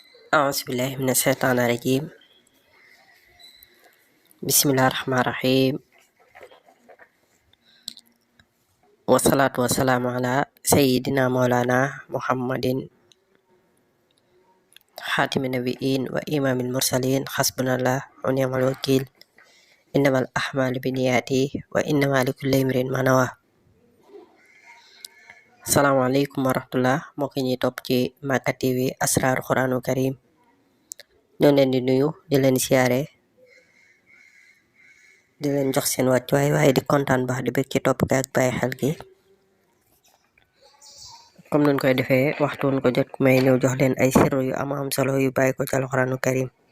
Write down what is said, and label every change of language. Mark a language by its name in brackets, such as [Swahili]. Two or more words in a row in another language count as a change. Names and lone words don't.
[Arabic] أعوذ بالله من الشيطان الرجيم. بسم الله الرحمن الرحيم، والصلاة والسلام على سيدنا مولانا محمد خاتم النبيين وإمام المرسلين. حسبنا الله ونعم الوكيل. إنما الأعمال بالنيات وإنما لكل امرئ ما نوى. السلام عليكم ورحمة الله, [Wolof] mbokk ñi topp ci Makka TV Asrar Quranul Karim. ñoo leen di nuyu di leen siyaare di leen jox seen wàccuwaay waaye di kontaan baax di bëgg ci topp gi ak bàyyi xel gi. comme nuñ koy defee waxtu wuñ ko jot may ñëw jox leen ay sirru yu am solo yu bàyyi ko ci Alquranul Karim.